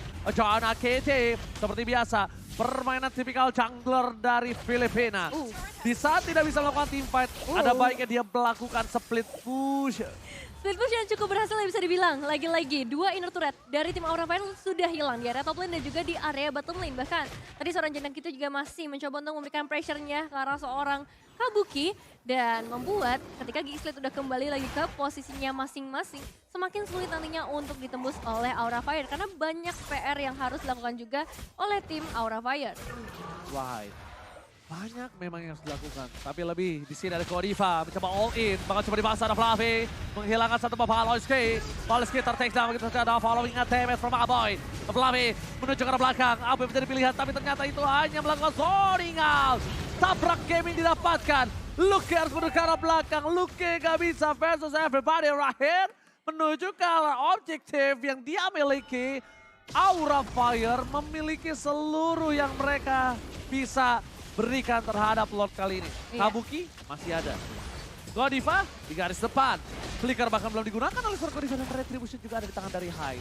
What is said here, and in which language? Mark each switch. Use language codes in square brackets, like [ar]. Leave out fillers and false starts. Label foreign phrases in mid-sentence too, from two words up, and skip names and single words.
[id] John AKT seperti biasa permainan tipikal jungler dari Filipina. Di saat tidak bisa melakukan [en] team fight, [id] ada baiknya dia melakukan [en] split push. Split push [id] yang cukup berhasil ya bisa dibilang. Lagi-lagi 2 [en] inner turret [id] dari tim Aura Fire sudah hilang di area [en] top lane [id] dan juga di area [en] bottom lane. [id] Bahkan tadi seorang jendang kita juga masih mencoba untuk memberikan pressure-nya ke arah seorang Kabuki. Dan membuat ketika Kicksled udah kembali lagi ke posisinya masing-masing, semakin sulit nantinya untuk ditembus oleh Aura Fire. Karena banyak PR yang harus dilakukan juga oleh tim Aura Fire. Right. Banyak memang yang harus dilakukan, tapi lebih di sini ada Godiva mencoba [en] all in, [id] bakal coba dipaksa ada Fluffy, menghilangkan satu Paloski. Paloski tertake down begitu saja ada [en] following damage from Aboy. [id] Fluffy menuju ke arah belakang, Aboy menjadi pilihan tapi ternyata itu hanya melakukan [en] zoning out. [id] Tabrak gaming didapatkan, Luke harus menuju ke arah belakang, Luke gak bisa [en] versus everybody right here. [id] Menuju ke arah objektif yang dia miliki, Aura Fire memiliki seluruh yang mereka bisa berikan terhadap Lord kali ini. Kabuki masih ada. Godiva di garis depan. Flicker bahkan belum digunakan oleh seorang Godiva dan Retribution juga ada di tangan dari Hai.